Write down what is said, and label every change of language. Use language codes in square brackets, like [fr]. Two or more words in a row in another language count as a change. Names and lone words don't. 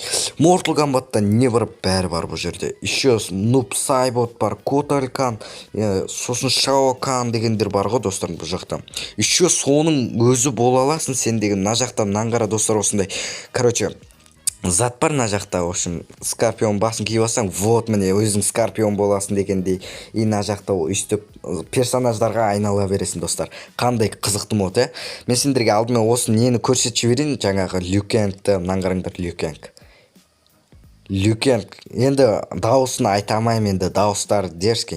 [kk] Mortal Kombat'та не бар, бәрі бар бұл жерде. Еще Нуб Сайбот бар, Коталькан, сосын Шао Кан дегендер бар ғой достар бұл жақта. Еще соның өзі бола аласың сен деген. Мына жақта мынаны қара достар, осындай. Короче, зат бар мына жақта. [ru] В общем, [kk] Скорпион басын киіп алсаң, вот міне өзің Скорпион боласың дегендей. И мына жақта өйстіп персонаждарға айнала бересің достар. Қандай қызықты мод, Мен сендерге алдымен осы нені көрсетіп жіберейін, жаңағы Лю Кэнгті. Мынаны қараңдар, Лю Кэнг. Люкен. Енді дауысын айта алмаймын, енді дауыстары дерзкий.